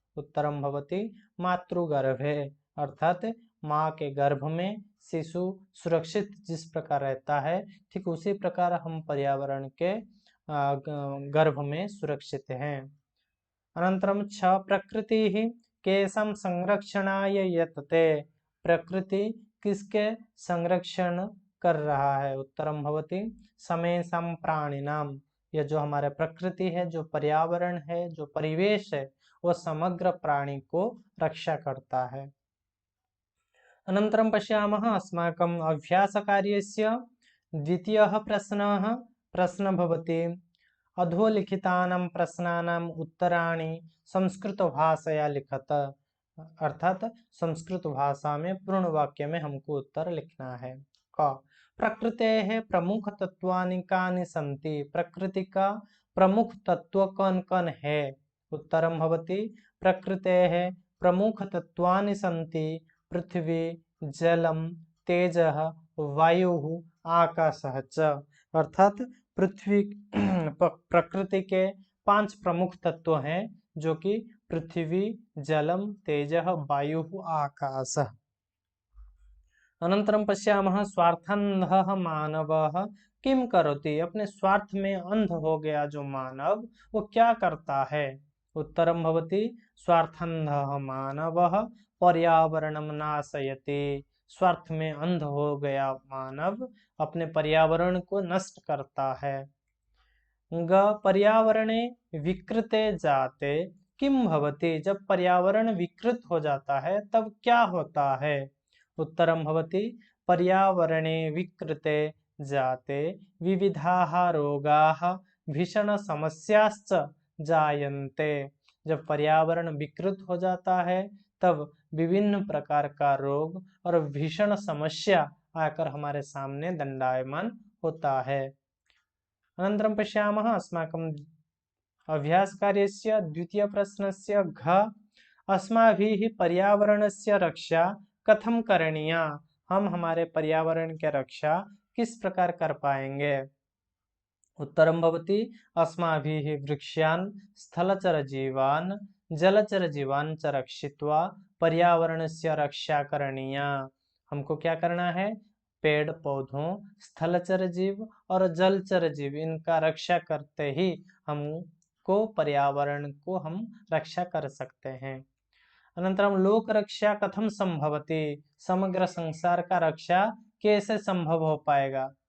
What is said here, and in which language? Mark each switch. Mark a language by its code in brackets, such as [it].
[sa] उत्तरम भवति मातृगर्भे। [hi] अर्थात माँ के गर्भ में शिशु सुरक्षित जिस प्रकार रहता है ठीक उसी प्रकार हम पर्यावरण के गर्भ में सुरक्षित हैं। [sa] अनंतरम छ प्रकृति केशम संरक्षणाय यतते। [hi] प्रकृति किसके संरक्षण कर रहा है। [sa] उत्तरम भवति समेषां प्राणिनाम। [hi] यह जो हमारे प्रकृति है, जो पर्यावरण है, जो परिवेश है, वो समग्र प्राणी को रक्षा करता है। [sa] अनंतरम पश्यामः अस्माकं अभ्यासकार्यस्य द्वितीयः प्रश्न भवति अधोलिखितानां प्रश्नानां उत्तराणि संस्कृत भाषया लिखत। [hi] अर्थात संस्कृत भाषा में पूर्ण वाक्य में हमको उत्तर लिखना है। [sa] क प्रकृतेः प्रमुख तत्वानि कानि सन्ति। [hi] प्रकृति का प्रमुख तत्व कौन कौन है। [sa] उत्तरम भवति प्रकृतेः प्रमुख तत्वानि सन्ति पृथ्वी जलम तेजः वायुः आकाशः च। [hi] अर्थात पृथ्वी प्रकृति के 5 प्रमुख तत्व हैं जो कि पृथ्वी जलम तेजः वायुः आकाशः। [sa] अनंतरम पश्यामः स्वार्थान्धः मानवः किम करोति। [hi] अपने स्वार्थ में अंध हो गया जो मानव वो क्या करता है। [sa] उत्तरम भवति स्वार्थान्धः मानवः पर्यावरणं नाशयति। [hi] स्वार्थ में अंध हो गया मानव अपने पर्यावरण को नष्ट करता है। [sa] ग पर्यावरणे विकृते जाते किम भवति। [hi] जब पर्यावरण विकृत हो जाता है तब क्या होता है। [sa] उत्तरम भवति पर्यावरणे विकृते जाते विविधाः रोगाः भीषण समस्याश्च जायन्ते। [hi] जब पर्यावरण विकृत हो जाता है तब विभिन्न प्रकार का रोग और भीषण समस्या आकर हमारे सामने दंडायमान होता है। [sa] अनन्तरं पश्यामः अस्माकं अभ्यास कार्यस्य द्वितीय प्रश्नस्य घ अस्माभिः पर्यावरणस्य रक्षा कथम करणीया। [hi] हम हमारे पर्यावरण की रक्षा किस प्रकार कर पाएंगे। [sa] उत्तरं भवति अस्माभिः वृक्षान् स्थलचरजीवान् जलचरजीवान् च रक्षित्वा पर्यावरणस्य रक्षा करणीया। [hi] हमको क्या करना है? पेड़ पौधों, स्थलचर जीव और जलचर जीव, इनका रक्षा करते ही हमको पर्यावरण को हम रक्षा कर सकते हैं। [sa] अनंतरम लोक रक्षा कथम संभवति? [hi] समग्र संसार का रक्षा कैसे संभव हो पाएगा?